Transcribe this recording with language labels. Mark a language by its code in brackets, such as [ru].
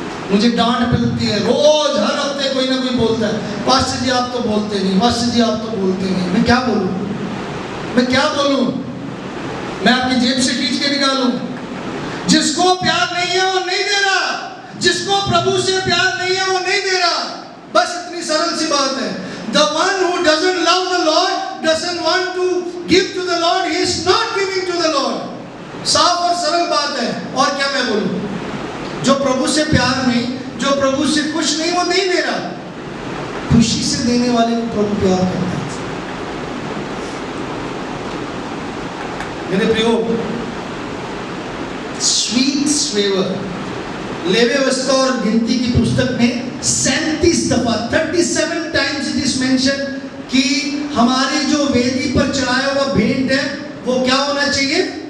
[hi] मुझे डांट मिलती है रोज, हर हफ्ते कोई ना कोई बोलता है, पास्टर जी आप तो बोलते नहीं, पास्टर जी आप तो बोलते नहीं। मैं क्या बोलूं? मैं क्या बोलूं? मैं आपकी जेब से खींच के निकालूं? जिसको प्यार नहीं है वो नहीं दे रहा, जिसको प्रभु से प्यार नहीं है वो नहीं दे रहा। बस इतनी सरल सी बात है। [en] The one who doesn't love the Lord doesn't want to give to the Lord, he is not giving to the Lord। [hi] साफ और सरल बात है। और क्या मैं बोलूं? जो प्रभु से प्यार नहीं, जो प्रभु से खुश नहीं, वो नहीं दे रहा। खुशी से देने वाले को प्रभु प्यार करता है। मेरे प्रियो, स्वीट स्वेवर, लेवे वस्ता और गिनती की पुस्तक में 37 दफा 37 [en] times it is mention [hi] कि हमारी जो वेदी पर चढ़ाया हुआ भेंट है वो क्या होना चाहिए?